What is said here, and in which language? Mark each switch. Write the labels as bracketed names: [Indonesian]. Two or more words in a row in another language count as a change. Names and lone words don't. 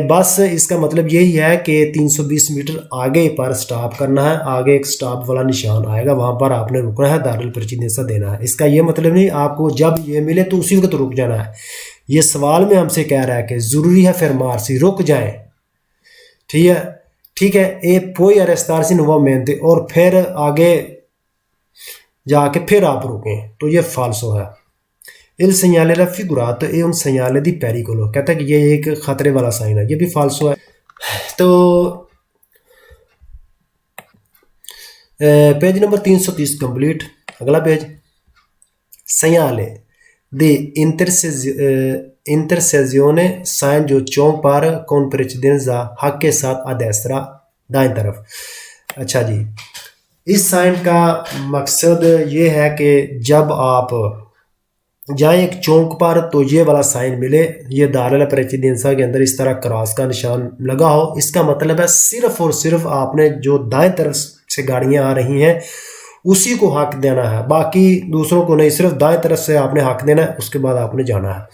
[Urdu] بس اس کا مطلب یہی ہے کہ 320 میٹر آگے پر سٹاپ کرنا ہے، آگے ایک سٹاپ والا نشان آئے گا، وہاں پر آپ نے رکنا ہے, [Italian] dare la precedenza [Urdu] دینا ہے. اس کا یہ مطلب نہیں آپ کو جب یہ ملے تو اسی وقت رک جانا ہے. یہ سوال میں ہم سے کہہ رہا ہے کہ ضروری ہے fermarsi، رک جائے، ٹھیک ہے, [Italian] e poi arrestarsi nuovamente, [Urdu] اور پھر آگے جا کے پھر آپ رکیں، تو یہ فالسو ہے. [Italian] il segnale raffigurato è un segnale di pericolo, [Urdu] کہتا ہے کہ یہ ایک خطرے والا سائن ہے، یہ بھی فالسو ہے. تو پیج نمبر 330 کمپلیٹ. اگلا پیج, [Italian] segnale di intersezione, [Urdu] سائن جو چوک پر [Italian] con precedenza [Urdu] حق کے ساتھ [Italian] a destra, [Urdu] دائیں طرف. اچھا جی، اس سائن کا مقصد یہ ہے کہ جب آپ جائے ایک چوک پر تو یہ والا سائن ملے، یہ [Italian] dare la precedenza [Urdu] کے اندر اس طرح کراس کا نشان لگا ہو، اس کا مطلب ہے صرف اور صرف آپ نے جو دائیں طرف سے گاڑیاں آ رہی ہیں اسی کو حق دینا ہے، باقی دوسروں کو نہیں، صرف دائیں طرف سے آپ نے حق دینا ہے، اس کے بعد آپ نے جانا ہے.